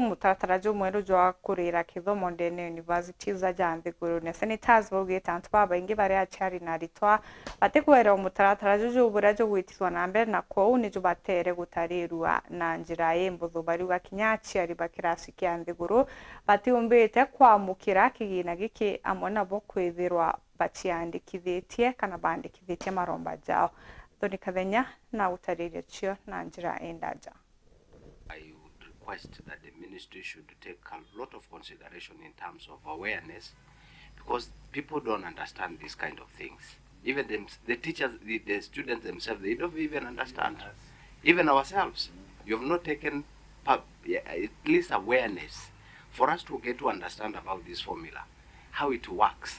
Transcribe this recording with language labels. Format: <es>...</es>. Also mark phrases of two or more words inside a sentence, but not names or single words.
<mer>mutatara jumweru jwa kurira kithomo ndene universities za janthiguru ne senators baugite antu babaingi bari achari na Aritwa batikuwera mutatara juju bura jo gwitithwa na mbere na kwou ni jubatere gutarirwa na njira imbuthu bari gakinyachi ari bakirasi kya nthiguru batiumbite kwamukira kigina giki amwe nabo kwithirwa bachiandikithitie kana bandikithitie maromba jao thoni kathenya na gutariria cio na njira endaja.</mer> <en>I would request that the ministry should take a lot of consideration in terms of awareness, because people don't understand these kind of things. Even the teachers, the students themselves, they don't even understand. Even ourselves, you have not taken at least awareness for us to get to understand about this formula, how it works.</en>